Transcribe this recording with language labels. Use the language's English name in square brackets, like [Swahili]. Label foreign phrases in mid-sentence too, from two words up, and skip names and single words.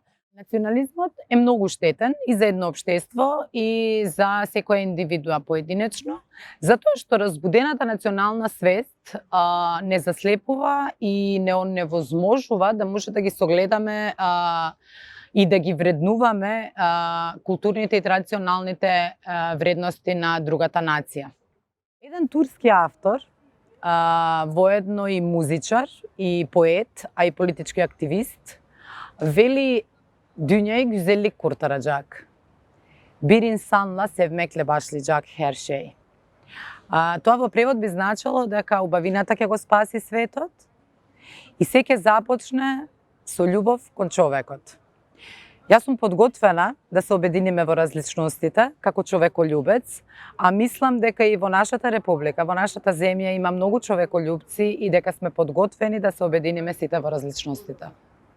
[Macedonian] Национализмот е многу штетен и за едно општество и за секоја индивидуа поединечно, затоа што разбудената национална свест не заслепува и не оневозможува да може да ги согледаме и да ги вреднуваме културните и традиционалните вредности на другата нација. Еден турски автор, воедно и музичар, и поет, а и политички активист, вели: [Turkish] "Dünyayı güzellik kurtaracak. Bir insanla sevmekle başlayacak her şey." [Macedonian] Тоа во превод би значило дека убавината ќе го спаси светот и се ќе започне со љубов кон човекот. Јас сум подготвена да се обединиме во различностите како човеколюбец, а мислам дека и во нашата република, во нашата земја има многу човеколюбци и дека сме подготвени да се обединиме сите во различностите.